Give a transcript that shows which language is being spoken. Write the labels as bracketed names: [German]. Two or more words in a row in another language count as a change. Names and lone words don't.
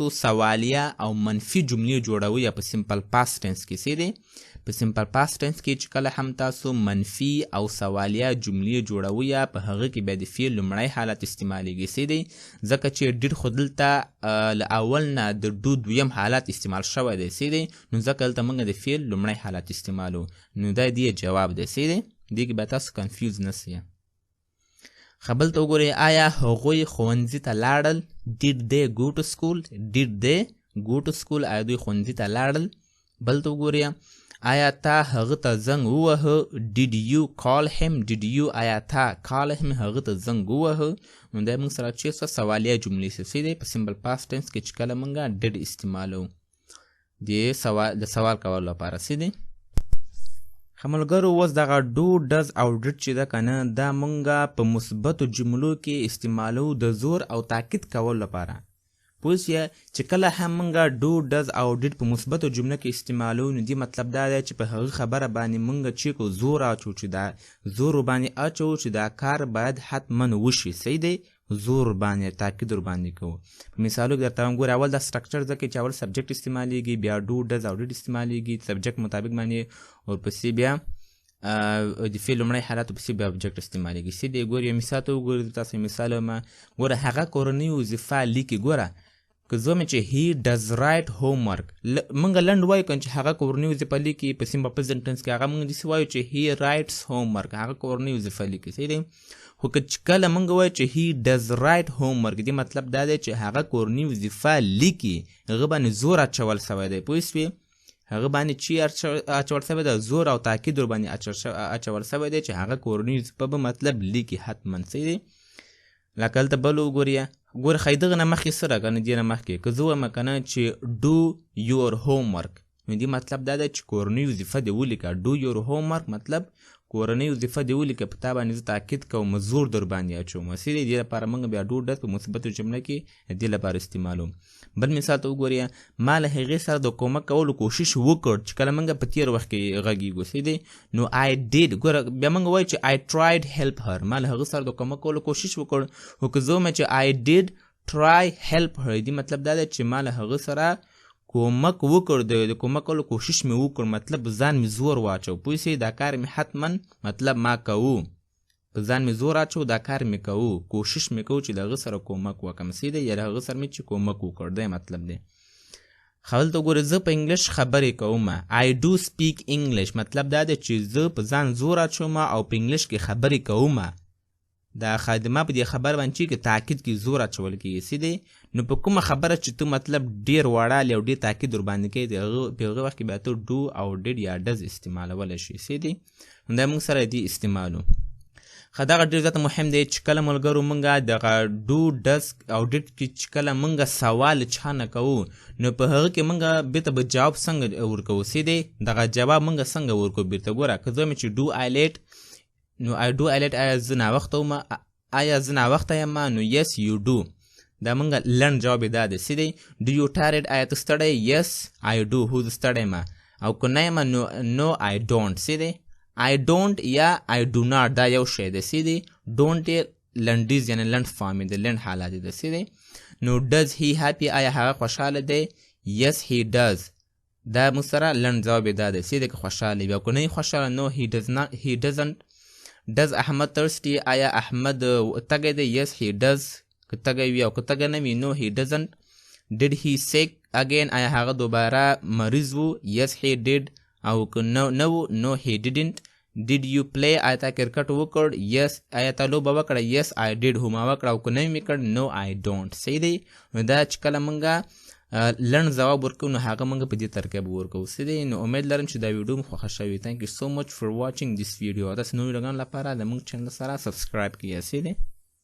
[Pashto] سوالیه او منفي جملې جوړوئ په سمپل پاست ټنس کې سیدی په سمپل پاست ټنس کې چې کله هم تاسو منفي او سوالیه جملې جوړوئ په هغه کې بیا د فعل لومړی حالت استعمالیږي سیدی ځکه چې ډیر خو دلته له اول نه د ډو دویم حالت استعمال شوی دی سیدی نو ځکه دلته موږ د فعل لومړی حالت استعمالو نو دا دې جواب دی سیدی دې کې به تاسو کنفیوز نه سئ ښه بل ته وګورئ آیا هغوی ښوونځي ته لاړل [English] did they go to school did they go to school [Pashto] آیا دوی ښوونځي ته لاړل بل ته وګورئ آیا تا هغه ته زنګ ووهه. [English] did you call him. did you [Pashto] آیا تا [English] call him [Pashto] هغه ته زنګ ووهه. نو دا موږ سره چې سوالیه جملې څه دي په سمبل پاست ټنس کې چې کله موږ did استعمالو د سوال کولو لپاره څه دي. خملګرو اوس دغه [English] do does [Pashto] او did چې ده کنه دا موږ په مثبتو جملو کې استعمالو د زور او تاکید کولو لپاره. پوه چې کله هم موږ [English] do does [Pashto] او did په مثبتو جمله کې استعمالو نو دې مطلب دا دی چې په هغه خبره باندې موږ چې کو زور اچو چې دا زور باندې اچو چې دا کار باید حتما وشي. صحیح دی. زور باندې تاکید ور باندې کوو. په مثالو کې درته وګورئ اول د سټرکچر ځکه چې اول سبجیکټ استعمالیږي بیا [English] do does [Pashto] او did استعمالیږي سبجیکټ مطابق باندې ورپسې بیا د فعل لومړی حالت ورپسې بیا object استعمالیږي. سي دی ګورئ یو مثال ته وګورئ تاسو مثال ما ګوره هغه کورنۍ وظیفه لیکي. ګوره که زه مې چې [English] he does write homework [Pashto] موږ لنډ وایو کنه چې هغه کورنۍ وظیفه لیکي په سیمبل پرزنټ ټنس کې هغه موږ داسې وایو چې [English] he writes homework [Pashto] هغه کورنۍ وظیفه لیکي. صحیح دی. خو که کله موږ وایو چې [English] he does write homework [Pashto] دې مطلب دا دی چې هغه کورنۍ وظیفه لیکي هغه باندې زور اچول سوی دی. پوه شوې هغه باندې چې اچول سوی دی زور او تاکید ور باندې اچول سوی دی چې هغه کورنۍ وظیفه به مطلب لیکي حتما. صحیح دی. لکه هلته بل وګورئ ګوره ښایي دغه نه مخکې سره که نه دې نه مخکې که زه وایم که نه چې [English] do your homework [Pashto] نو دې مطلب دا دی چې کورنۍ وظیفه دې ولیکه. [English] do your homework [Pashto] مطلب کورنۍ وظیفه دې ولیکه په تا باندې زه تاکید کوم زور در باندې اچوم. صحیح دی. دې لپاره موږ بیا [English] do does [Pashto] په مثبتو جمله کې دې لپاره استعمالوم. بل مثال ته وګورئ ما له هغې سره د کومک کولو کوشش وکړ چې کله موږ په تېر وخت کې غږیږو. صحیح دی. نو [English] I did [Pashto] ګوره بیا موږ وایو چې [English] I tried help her [Pashto] ما له هغه سره د کومک کولو کوشش وکړ. خو که زه وایم چې [English] I did try help her [Pashto] دې مطلب دا دی چې ما له هغه سره کومک وکړ د کومک کولو کوشش مې وکړ مطلب ځان مې زور واچو. پوه شئ دا کار مې حتما مطلب ما کوو په ځان مې زور اچو دا کار مې کوو کوشش مې کوو چې د هغه سره کومک وکړم. صحیح دی. یا د هغه سره مې چې کومک وکړ دی مطلب دی. هلته ګوره زه په انګلیش خبرې کوم. [English] I do speak English [Pashto] مطلب دا دی چې زه په ځان زور اچوم او په انګلیش کې خبرې کوم. دا خادمه په دې خبر باندې چې تاکید کې زور اچول کېږي. صحیح دی. نو په کومه خبره چې ته مطلب ډېر وړالی او ډېر تاکید ور باندې کوي په هغه وخت کې بیا ته do او did یا does استعمالولی شي. صحیح دی. نو دا موږ سره دې استعمالو. ښه دغه ډېر زیاته مهم دی چې کله ملګرو موږ دغه [English] do does [Pashto] او did کې چې کله موږ سوال چا نه کوو نو په هغه کې موږ بېرته به جواب څنګه ورکوو. صحیح دی. دغه جواب موږ څنګه ورکوو بېرته ګوره که زه وایم چې [English] do I late [Pashto] نو [English] I do I late [Pashto] آیا زه ناوخته وم آیا زه ناوخته یم نو [English] yes you do [Pashto] دا موږ لنډ جواب یې دا دی. صحیح دی. [English] do you tired [Pashto] آیا ته ستړی [English] yes I do [Pashto] خو زه ستړی یم او که نه یم [English] no I don't. [Pashto] صحیح دی. [English] I don't [Pashto] یا [English] I do not [Pashto] دا یو شی دی. صحیح دی. don't یې لنډیز یعنې لنډ فارم دی لنډ حالت دی. صحیح دی. نو [English] does he happy [Pashto] آیا هغه خوشحاله دی [English] yes he does [Pashto] دا موږ سره لنډ جواب یې دا دی. صحیح دی. که خوشحاله وي او که نه خوشحاله [English] no he doesn't does احمد thirsty [Pashto] آیا احمد تږی دی [English] yes he does [Pashto] که تږی وي او که تږی نه وي [English] no he doesn't. did he sick again [Pashto] آیا هغه دوباره مریض و [English] yes he did [Pashto] او که نه و [English] no he didn't. did you play [Pashto] آیا تا کرکټ وکړ yes آیا تا لوبه وکړه [English] yes I did [Pashto] خو ما وکړه او که نه مې کړ [English] no I don't. [Pashto] صحیح دی. نو دا چې کله موږ لنډ ځواب ورکوو نو هغه موږ په دې ترکیب ورکوو. صحیح دی. نو امید لرم چې دا ویډیو مو خوښه شوې. [English] thank you so much for watching this video. [Pashto] تاسو نورو ویډیوګانو لپاره د موږ چینل سره سبسکرایب کړئ. صحیح دی.